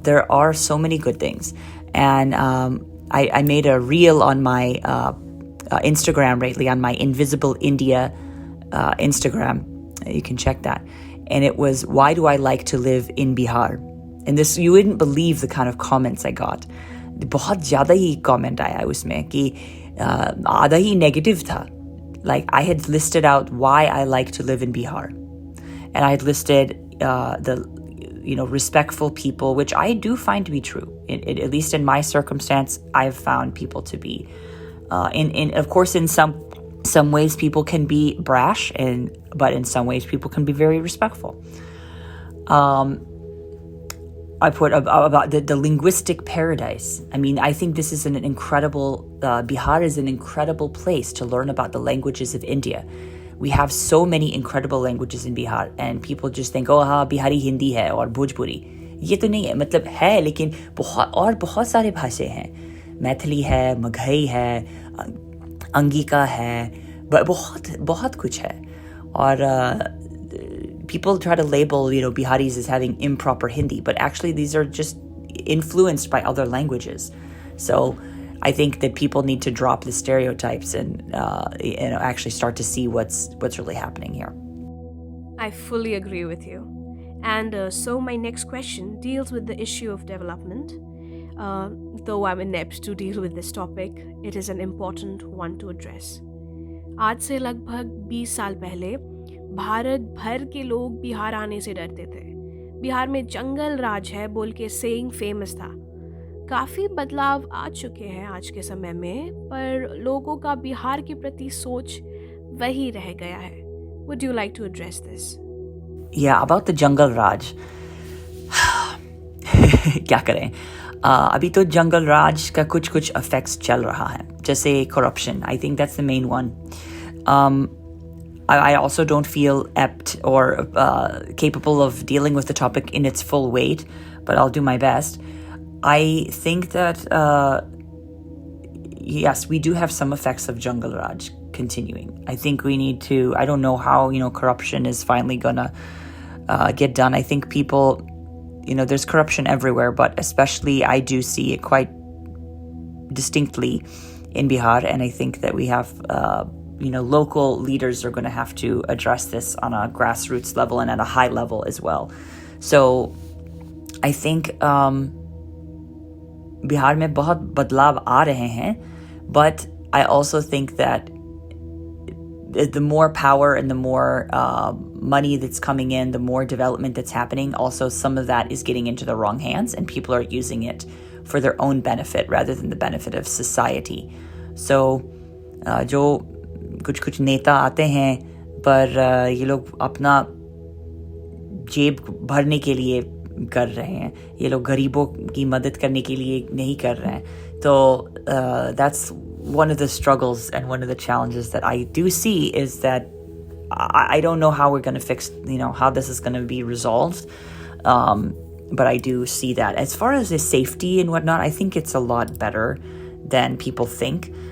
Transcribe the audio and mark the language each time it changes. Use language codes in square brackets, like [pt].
[en] There are so many good things. And I made a reel on my Instagram lately, on my Invisible India Instagram. You can check that. And it was, why do I like to live in Bihar? And this, you wouldn't believe the kind of comments I got. [hi] बहुत ज़्यादा ही comment आया उसमें कि आधा ही negative था. [en] Like I had listed out why I like to live in Bihar, and I had listed the, you know, respectful people, which I do find to be true. At least in my circumstance, I've found people to be. In of course, in some ways, people can be brash, but in some ways, people can be very respectful. I put about the linguistic paradise. I mean, I think this is an incredible, Bihar is an incredible place to learn about the languages of India. We have so many incredible languages in Bihar, and people just think, oh, हाँ, [hi] Bihari Hindi है और भोजपुरी. ये तो नहीं है, मतलब है, लेकिन बहुत सारे भाषा हैं. मैथिली है, मगही है, अंगिका है, बहुत कुछ है. [en] और people try to label, you know, Biharis as having improper Hindi, but actually these are just influenced by other languages. So I think that people need to drop the stereotypes and you know, actually start to see what's really happening here. I fully agree with you. And so my next question deals with the issue of development. Though I'm inept to deal with this topic, it is an important one to address. [hi] आज से लगभग 20 साल पहले भारत भर के लोग बिहार आने से डरते थे. बिहार में जंगल राज है बोल के सेइंग फेमस था. काफ़ी बदलाव आ चुके हैं आज के समय में, पर लोगों का बिहार के प्रति सोच वही रह गया है. [en] Would you like to address this? Yeah, about the jungle raj. [hi] क्या करें? अभी तो जंगल राज का कुछ effects चल रहा है, जैसे corruption. [en] I think that's the main one. I also don't feel apt or capable of dealing with the topic in its full weight, but I'll do my best. I think that, yes, we do have some effects of Jungle Raj continuing. I think we need to, I don't know how, you know, corruption is finally gonna get done. I think people, you know, there's corruption everywhere, but especially I do see it quite distinctly in Bihar, and I think that we have you know, local leaders are going to have to address this on a grassroots level and at a high level as well. So I think Bihar [hi] में बहुत बदलाव आ रहे हैं, [en] but I also think that the more power and the more money that's coming in, the more development that's happening, also some of that is getting into the wrong hands and people are using it for their own benefit rather than the benefit of society. [hi] So जो कुछ नेता आते हैं पर ये लोग अपना जेब भरने के लिए कर रहे हैं, ये लोग गरीबों की मदद करने के लिए नहीं कर रहे हैं. [en] तो that's one of the struggles and one of the challenges that I do see is that I don't know how we're going to fix, how this is going to be resolved. But I do see that. As far as the safety and whatnot, I think it's a lot better than people think.